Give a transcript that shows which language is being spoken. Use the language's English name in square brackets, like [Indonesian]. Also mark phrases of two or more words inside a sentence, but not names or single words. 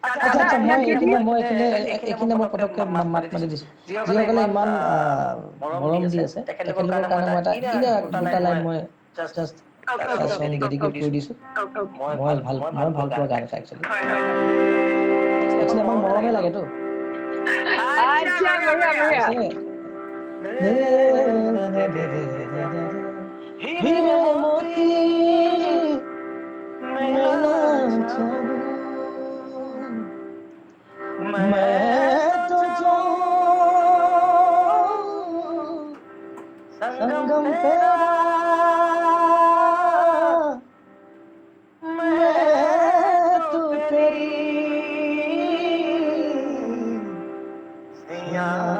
[Assamese] আচ্ছা মই এইখিনি মই পটককৈ মাত মাতি দিছোঁ যিসকলে ইমান মৰম দি আছে তেখেতলোকৰ কাৰণে মই এটা দুটা লাইন মই [English] just song dedicate [Assamese] কৰি দিছোঁ মই ভাল পোৱা গান এটা একচুৱেলি আমাক মৰমে লাগেতো আচ্ছা বঢ়িয়া [Hindi] हीरे मोती मैं ना चाहूं मैं तो जाऊं संगम तेरा मैं तो तेरी सैया